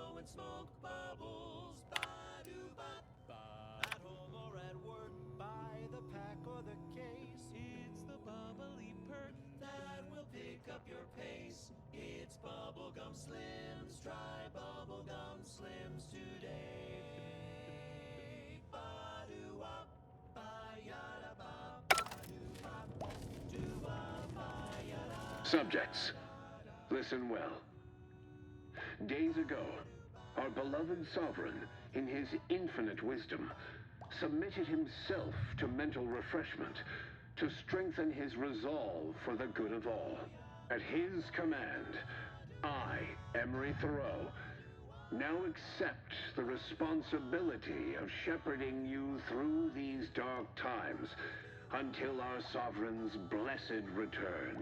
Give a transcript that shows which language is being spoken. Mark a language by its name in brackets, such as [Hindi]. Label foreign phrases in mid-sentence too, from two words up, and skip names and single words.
[English] smoke bubbles, ba-do-ba. At home or at work, by the pack or the case, it's the bubbly perk that will pick up your pace. It's Bubblegum Slims, try Bubblegum Slims today. Ba-do-wop, ba-yada-ba, ba-do-wop, do-wop, ba-yada. Subjects, listen well. Days ago, our beloved sovereign, in his infinite wisdom, submitted himself to mental refreshment to strengthen his resolve for the good of all. At his command, I, Emery Thoreau, now accept the responsibility of shepherding you through these dark times until our sovereign's blessed return.